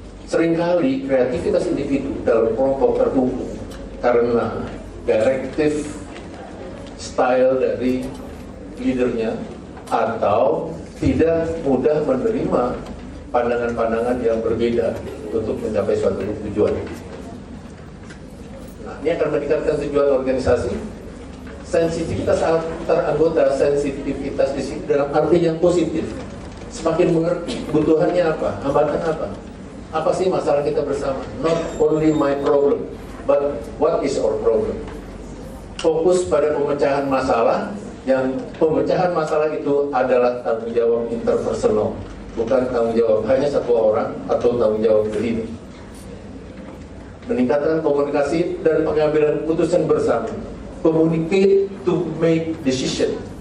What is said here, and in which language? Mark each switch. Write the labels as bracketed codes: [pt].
[id] Seringkali kreativitas individu dalam kelompok tertumpu karena [en] directive style [id] dari leadernya atau tidak mudah menerima pandangan-pandangan yang berbeda untuk mencapai suatu tujuan. Ini akan meningkatkan tujuan organisasi. Sensitivitas antar anggota, sensitivitas di sini dalam arti yang positif. Semakin mengerti kebutuhannya apa, hambatan apa sih masalah kita bersama. [en] Not only my problem, but what is our problem. [id] Fokus pada pemecahan masalah, yang pemecahan masalah itu adalah tanggung jawab interpersonal, bukan tanggung jawab hanya satu orang atau tanggung jawab berdiri. Meningkatkan komunikasi dan pengambilan keputusan bersama. [en] Communicate to make decision.